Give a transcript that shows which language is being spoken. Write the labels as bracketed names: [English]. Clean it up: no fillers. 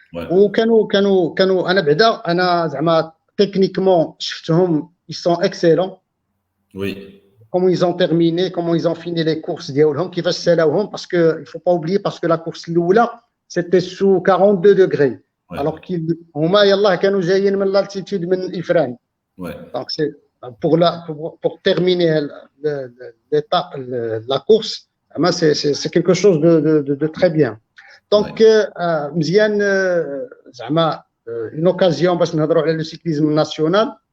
[Arabic] وكانوا أنا [French] techniquement ils sont excellents. Oui. Comment ils ont terminé, comment ils ont fini les courses [Arabic] ديالهم كيفاش سالاوهم [French] parce que il faut pas oublier parce que la course [Arabic] الأولى [French] c'était sous 42 degrés. Ouais. Alors qu'ils [Arabic] هما يلاه كانوا جايين من l'altitude من إفران. [French] Ouais. Donc c'est pour terminer l'étape la course, c'est quelque chose de très bien. [Arabic] Donc مزيان زعما [French] une occasion [Arabic] باش نهضروا على [French] le cyclisme national.